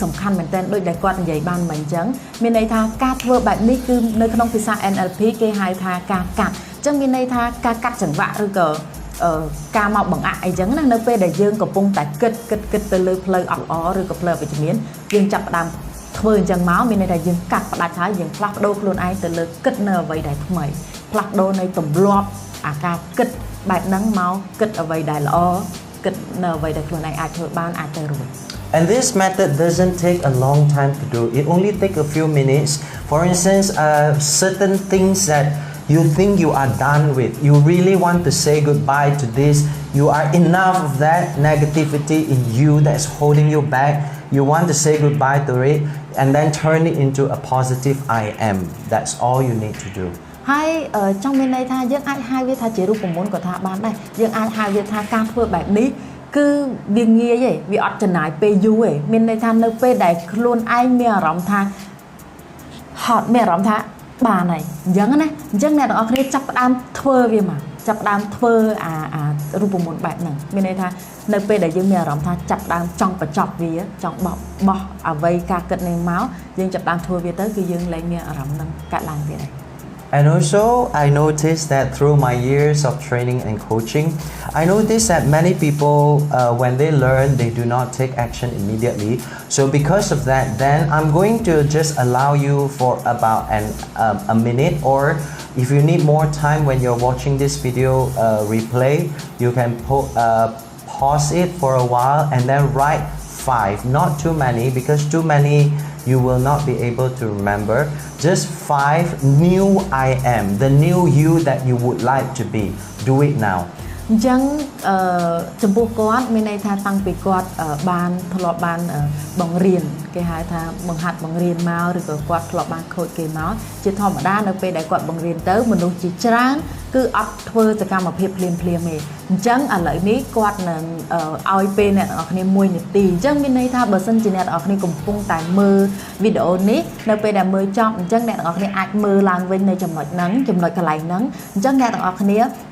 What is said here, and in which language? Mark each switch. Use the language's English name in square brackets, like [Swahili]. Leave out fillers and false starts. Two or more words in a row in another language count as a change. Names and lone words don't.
[Khmer] សំខាន់មែនតើដូចដែលគាត់និយាយបានមកអញ្ចឹងមានន័យថាការធ្វើបែបនេះគឺនៅក្នុងភាសា NLP គេហៅថាការកាត់អញ្ចឹងមានន័យថាការកាត់ចង្វាក់ឬក៏ការមកបង្អាក់អីចឹងណានៅពេលដែលយើងកំពុងតែគិតទៅលើផ្លូវអត់ល្អឬក៏ផ្លូវអវិជ្ជមានយើងចាប់ផ្ដើមធ្វើអញ្ចឹងមកមានន័យថាយើងកាត់ផ្ដាច់ហើយយើងផ្លាស់ប្ដូរខ្លួនឯងទៅលើគិតនៅអ្វីដែលថ្មីផ្លាស់ប្ដូរនៃទម្លាប់អាការគិតបែបហ្នឹងមកគិតអ្វីដែលល្អគិតនៅអ្វីដែលខ្លួនឯងអាចធ្វើបានអាចទៅរួច [English] And this method doesn't take a long time to do. It only takes a few minutes. For instance, certain things that you think you are done with, you really want to say goodbye to this, you are enough of that negativity in you that's holding you back, you want to say goodbye to it and then turn it into a positive I am. That's all you need to do. [Khmer] ហើយចង់មានន័យថាយើងអាចហៅវាថាជារូបមន្តក៏ថាបានដែរយើងអាចហៅវាថាការធ្វើបែបនេះគឺវាងា យឯងវាអត់ចំណាយពេលយូរឯងមានន័យថានៅពេលដែលខ្លួនឯងមានអារម្មណ៍ថាហត់មានអារម្មណ៍ថាបានហើយអញ្ចឹងណាអញ្ចឹងអ្នកទាំងអស់គ្នាចាប់ផ្ដើមធ្វើវាមកចាប់ផ្ដើមធ្វើអារូបមន្តបែបហ្នឹងមានន័យថានៅពេលដែលយើងមានអាรมណ៍ថាចាប់ផ្ដើមចង់បញ្ចប់វាចង់បោះអ្វីការគិតនេះមកយើងចាប់ផ្ដើមធ្វើវាទៅគឺយើងលែងមានអារម្មណ៍ហ្នឹងកាត់ឡើងទៀតហើយ [English] And also, I noticed that through my years of training and coaching, I noticed that many people, when they learn, they do not take action immediately. So because of that, then I'm going to just allow you for about a minute, or if you need more time when you're watching this video replay, you can pause it for a while and then write 5, not too many, because too many you will not be able to remember. Just 5 new I am, the new you that you would like to be. Do it now. [Khmer] អញ្ចឹងចំពោះគាត់មានន័យថាតាំងពីគាត់បានធ្លាប់បានបង្រៀនគេហៅថាបង្ហាត់បង្រៀនមកឬក៏គាត់ធ្លាប់បានខូចគេមកជាធម្មតានៅពេលដែលគាត់បង្រៀនទៅមនុស្សជាច្រើនគឺអត់ធ្វើសកម្មភាពភ្លាមទេអញ្ចឹងឥឡូវនេះគាត់នឹងឲ្យពេលអ្នកទាំងអស់គ្នា1នាទីអញ្ចឹងមានន័យថាបើសិនជាអ្នកទាំងអស់គ្នាកំពុងតែមើលវីដេអូនេះនៅពេលដែលមើលចប់អញ្ចឹងអ្នកទាំងអស់គ្នាអាចមើលឡើងវិញនៅចំណុចហ្នឹងចំណុចកន្លែងហ្នឹងអញ្ចឹងអ្នកទាំងអស់គ្នា